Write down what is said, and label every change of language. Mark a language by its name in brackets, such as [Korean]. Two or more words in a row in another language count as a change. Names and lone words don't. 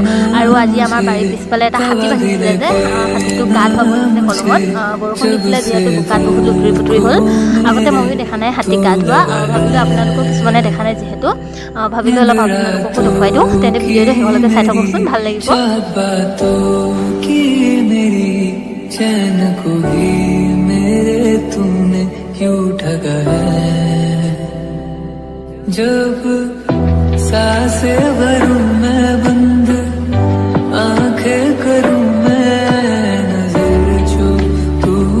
[Assamese] আৰু আজি আমাৰ বাৰীৰ পিছফালে এটা হাতী বান্ধিছিলে যে হাতীটো গা ধুৱাব হৈছে কলমত। বৰষুণ দিছিলে যিহেতু বোকাত বহুত লুতুৰি পুতুৰি হ'ল। আগতে ময়ো দেখা নাই হাতী গা ধোৱা, ভাবিলোঁ আপোনালোকক কিছুমানে দেখা নাই যিহেতু ভাবিলোঁ অলপ আপোনালোককো দেখুৱাই দিওঁ। তেন্তে ভিডিঅ'টো শেষলৈকে চাই থাককচোন, ভাল লাগিব। [Hindi] जब सांसें भरूं मैं बंद, आंखें करूं मैं नजर जो तू